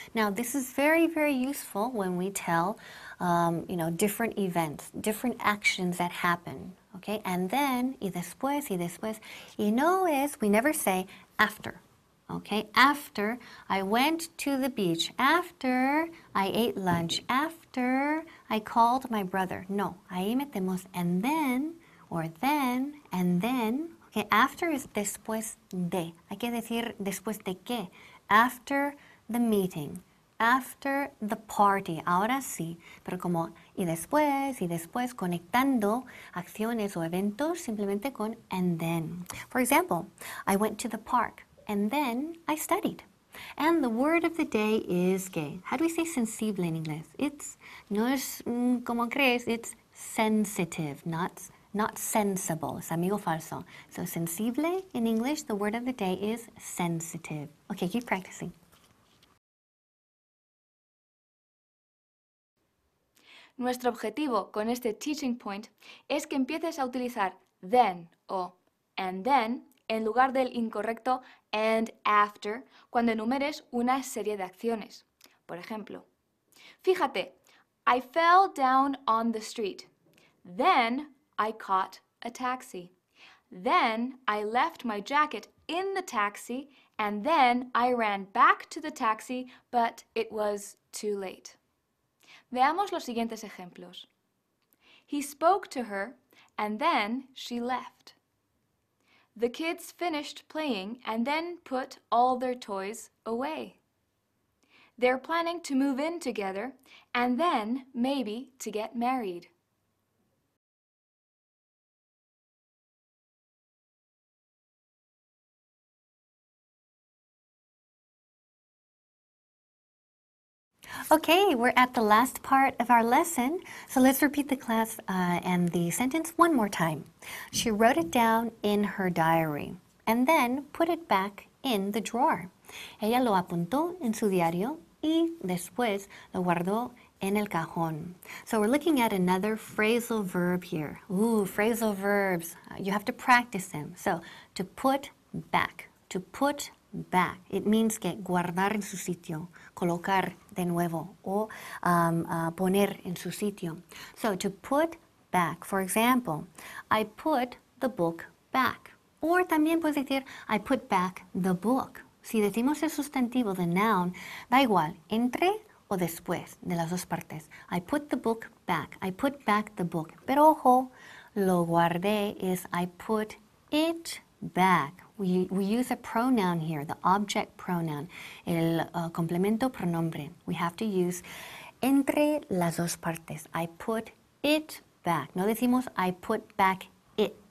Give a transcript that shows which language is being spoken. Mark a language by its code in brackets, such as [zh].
[en] Now this is very, very useful when we tell, different events, different actions that happen. Okay, and then, [es] y después. Y no es, [en] we never say after. Okay, after I went to the beach, after I ate lunch, after I called my brother. [es] No, ahí metemos [en] and then, or then, and then. Okay, after is [es] después de. Hay que decir después de qué. [en] After the meeting, after the party. [es] Ahora sí, pero como y después, conectando acciones o eventos simplemente con and then. [en] For example, I went to the park. And then I studied. And the word of the day is que. How do we say sensible in English? [es] It's, no es como crees, [en] it's sensitive, not sensible. [es] Es amigo falso. [en] So sensible in English, the word of the day is sensitive. Okay, keep practicing. [es] Nuestro objetivo con este teaching point es que empieces a utilizar then o and then en lugar del incorrecto and after cuando enumeres una serie de acciones. Por ejemplo, fíjate, [en] I fell down on the street. Then I caught a taxi. Then I left my jacket in the taxi and then I ran back to the taxi, but it was too late. [es] Veamos los siguientes ejemplos. [en] He spoke to her and then she left. The kids finished playing and then put all their toys away. They're planning to move in together and then maybe to get married. Okay, we're at the last part of our lesson, so let's repeat the class and the sentence one more time. She wrote it down in her diary and then put it back in the drawer. [es] Ella lo apuntó en su diario y después lo guardó en el cajón. [en] So we're looking at another phrasal verb here. Ooh, phrasal verbs. You have to practice them. So, to put back. To put back. It means [es] que guardar en su sitio, colocar de nuevo o poner en su sitio. [en] So to put back, for example, I put the book back. [es] Or también puedes decir, [en] I put back the book. [es] Si decimos el sustantivo, [en] the noun, [es] da igual, entre o después de las dos partes. [en] I put the book back. I put back the book. [es] Pero ojo, lo guardé [en] is I put it back. We use a pronoun here, the object pronoun, [es] el complemento pronombre. [en] We have to use [es] entre las dos partes. [en] I put it back. [es] No decimos [en] I put back it.